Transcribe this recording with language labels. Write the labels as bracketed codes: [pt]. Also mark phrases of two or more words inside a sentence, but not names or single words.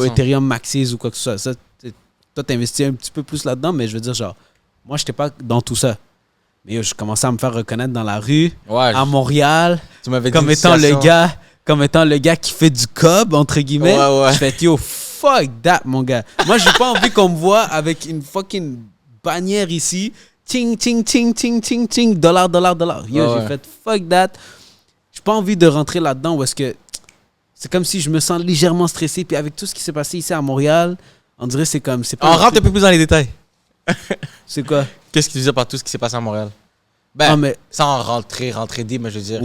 [fr] Ethereum maxis ou quoi que ce soit. Ça, toi, t'investis un petit peu plus là-dedans, mais je veux dire, genre, moi, j'étais pas dans tout ça. Mais je commençais à me faire reconnaître dans la rue, Ouais, à Montréal, tu m'avais dit comme une étant situation. comme étant le gars qui fait du cob, entre guillemets. Ouais, ouais. Je fais, yo, [en] fuck that, [fr] mon gars. Moi, j'ai pas envie qu'on me voit avec une fucking bannière ici. Ting, ting, ting, ting, ting, ting, dollar, dollar, dollar. Yo, Ouais, j'ai ouais. [en] fait fuck that. [fr] J'ai pas envie de rentrer là-dedans où est-ce que c'est comme si je me sens légèrement stressé. Puis avec tout ce qui s'est passé ici à Montréal, on dirait que c'est comme. C'est pas On un rentre un truc- peu plus dans les détails. C'est quoi? Qu'est-ce que tu disais par tout ce qui s'est passé à Montréal? Ben, Non, mais. sans rentrer deep, mais je veux dire.